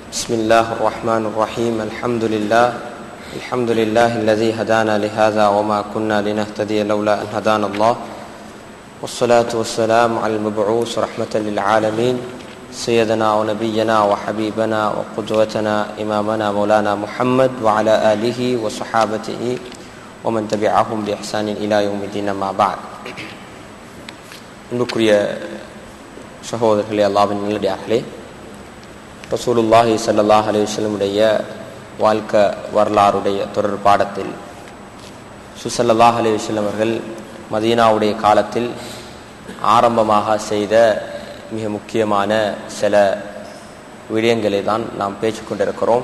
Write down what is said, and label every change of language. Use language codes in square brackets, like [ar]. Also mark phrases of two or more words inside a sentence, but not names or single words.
[ar] بسم الله الرحمن الرحيم الحمد لله الذي هدانا لهذا وما كنا لنهتدي لولا أن هدانا الله والصلاة والسلام على المبعوث رحمة للعالمين سيدنا ونبينا وحبيبنا وقدوتنا إمامنا مولانا محمد وعلى آله وصحابته ومن تبعهم بإحسان إلى يوم الدين ما بعد. [ta] அன்புக்குரிய சகோதரர்களே, அல்லாஹ்வின் நல்லடியார்களே, [ar] رسول الله صلى الله عليه وسلم [ta] உடைய வாழ்க்கை வரலாறுடைய தொடர் பாடத்தில் [ar] صلى الله عليه وسلم [ta] அவர்கள் மதீனாவுடைய காலத்தில் ஆரம்பமாக செய்த மிக முக்கியமான சில விடயங்களை தான் நாம் பேசிக்கொண்டிருக்கிறோம்.